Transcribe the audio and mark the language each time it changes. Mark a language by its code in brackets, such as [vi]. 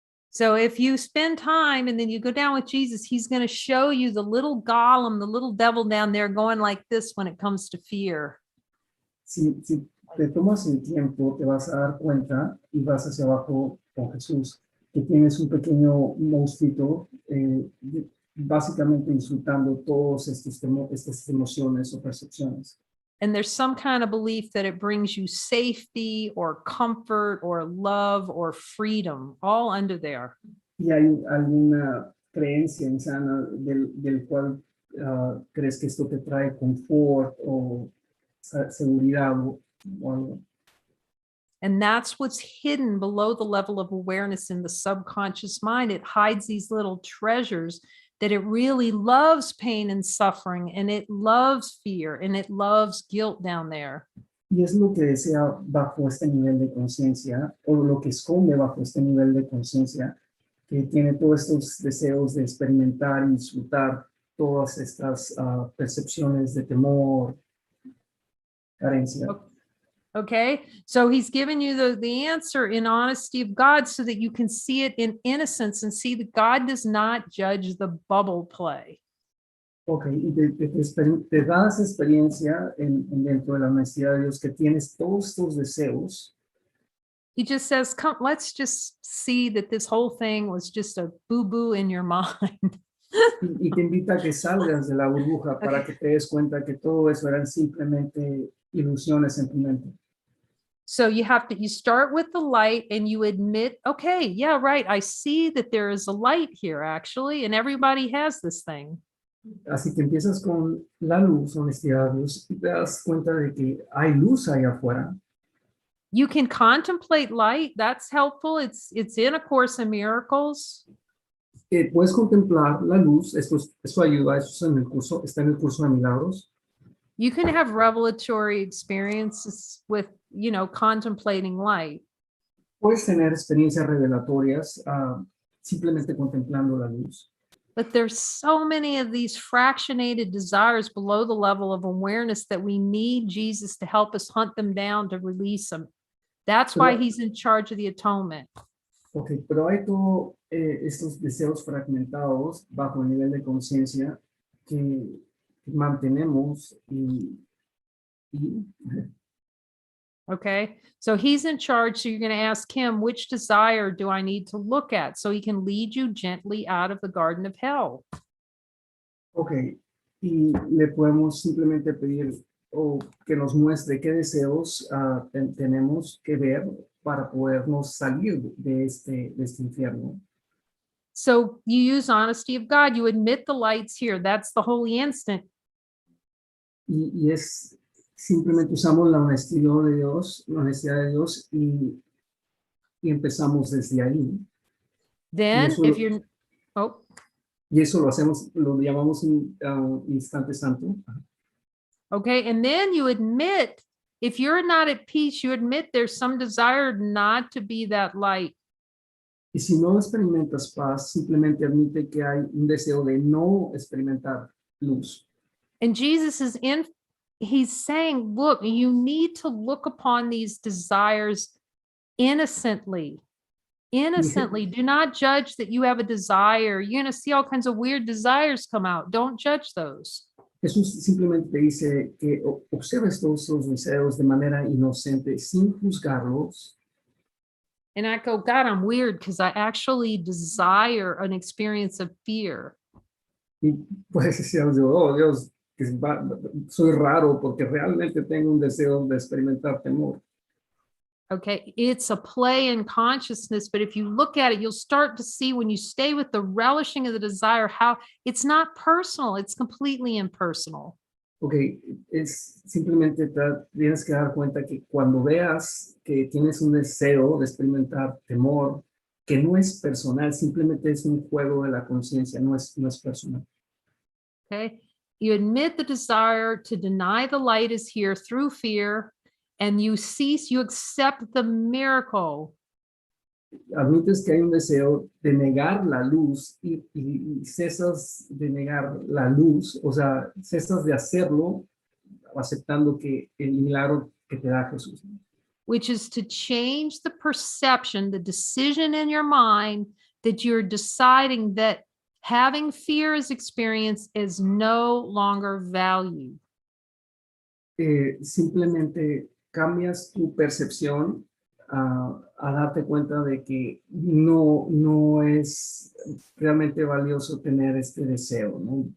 [en] So if you spend time and then you go down with Jesus, he's going to show you the little golem, the little devil down there going like this when it comes to fear. [es] Si te tomas el tiempo, te vas a dar cuenta y vas hacia abajo con Jesús, que tienes un pequeño monstruito, básicamente disfrutando todas estas emociones o percepciones. [en] And there's some kind of belief that it brings you safety or comfort or love or freedom, all under there. [es] Y hay alguna creencia insana del cual crees que esto te trae confort o seguridad o algo. [en] And that's what's hidden below the level of awareness in the subconscious mind. It hides these little treasures that it really loves pain and suffering, and it loves fear, and it loves guilt down there. [es] Y es lo que desea bajo este nivel de conciencia, o lo que esconde bajo este nivel de conciencia, que tiene todos estos deseos de experimentar y disfrutar todas estas percepciones de temor, carencia. [en] Okay, so he's given you the answer in honesty of God so that you can see it in innocence and see that God does not judge the bubble play. [es] Ok, y te da esa experiencia dentro de la honestidad de Dios, que tienes todos estos deseos. [en] He just says, come, let's just see that this whole thing was just a boo-boo in your mind. [es] Y te invita a que salgas de la burbuja para que te des cuenta que todo eso eran simplemente ilusiones en tu mente. [en] So you start with the light and you admit, okay, yeah, right. I see that there is a light here actually, and everybody has this thing. [es] Así que empiezas con la luz, honestidad, Dios, y te das cuenta de que hay luz ahí afuera. [en] You can contemplate light. That's helpful. It's in A Course in Miracles. [es] Puedes contemplar la luz, eso ayuda, eso está en el curso de milagros. [en] You can have revelatory experiences with, contemplating light. [es] Puedes tener experiencias revelatorias simplemente contemplando la luz. [en] But there's so many of these fractionated desires below the level of awareness that we need Jesus to help us hunt them down, to release them. That's why he's in charge of the atonement. [es] Ok, pero hay todos estos deseos fragmentados bajo el nivel de conciencia que mantenemos y [en] Okay, so he's in charge. So you're going to ask him, which desire do I need to look at so he can lead you gently out of the garden of hell? [es] Ok, y le podemos simplemente pedir o que nos muestre qué deseos tenemos que ver para podernos salir de este infierno. [en] So you use honesty of God. You admit the light's here. That's the holy instant. [es] Y es simplemente usamos la honestidad de Dios y empezamos desde ahí. [en] Then if you're, [es] y eso lo hacemos, lo llamamos instante santo. [en] Okay, and then you admit, if you're not at peace, you admit there's some desire not to be that light. [es] Y si no experimentas paz, simplemente admite que hay un deseo de no experimentar luz. [en] And Jesus he's saying, look, you need to look upon these desires innocently. Innocently. Do not judge that you have a desire. You're going to see all kinds of weird desires come out. Don't judge those. [es] Jesús simplemente te dice que observes todos esos deseos de manera inocente, sin juzgarlos. [en] And I go, God, I'm weird because I actually desire an experience of fear. [es] Y puedes decir, oh Dios, soy raro porque realmente tengo un deseo de experimentar temor. [en] Okay, it's a play in consciousness, but if you look at it, you'll start to see when you stay with the relishing of the desire, how it's not personal, it's completely impersonal. [es] Ok, es simplemente tienes que dar cuenta que cuando veas que tienes un deseo de experimentar temor, que no es personal, simplemente es un juego de la conciencia, no es personal. [en] Okay, you admit the desire to deny the light is here through fear, and you accept the miracle. [es] Admites que hay un deseo de negar la luz y cesas de negar la luz, o sea, cesas de hacerlo aceptando que el milagro que te da Jesús. [en] Which is to change the perception, the decision in your mind that you're deciding that having fear as experience is no longer valued. [es] Simplemente cambias tu percepción a darte cuenta de que no es realmente valioso tener este deseo, ¿no?